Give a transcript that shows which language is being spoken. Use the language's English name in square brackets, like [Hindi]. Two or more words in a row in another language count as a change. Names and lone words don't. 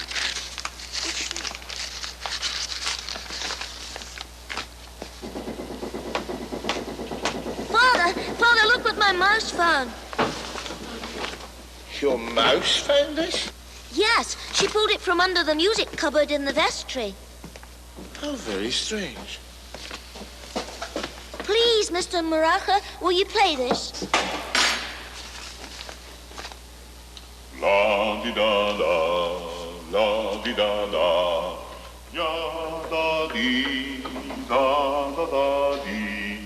[English] Father, look what my mouse found. Your mouse found this? Yes, she pulled it from under the music cupboard in the vestry. How very strange. Please, Mr. Maracha, will you play this? La-di-da-da, la-di-da-da, ya-da-dee, da-da-da-dee.